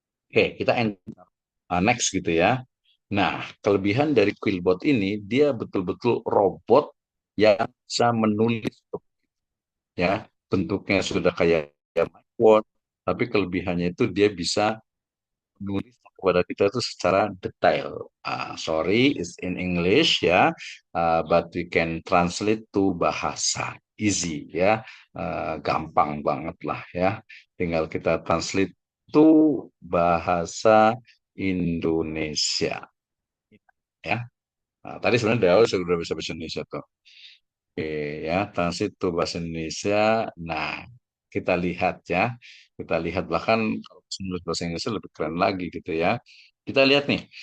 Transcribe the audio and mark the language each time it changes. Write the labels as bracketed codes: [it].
[id] Oke, kita next gitu ya. Nah, kelebihan dari Quillbot ini, dia betul-betul robot yang bisa menulis, ya. Bentuknya sudah kayak Word, tapi kelebihannya itu dia bisa menulis kepada kita itu secara detail. [en] Sorry, it's in English ya, but we can translate to bahasa. [id] Easy ya, gampang banget lah ya. Tinggal kita [en] translate to [id] bahasa Indonesia ya. Nah, tadi sebenarnya dari awal sudah bisa bahasa Indonesia tuh. Oke ya, transit to bahasa Indonesia. Nah, kita lihat ya. Kita lihat bahkan kalau menulis bahasa Inggrisnya lebih keren lagi gitu ya. Kita lihat nih.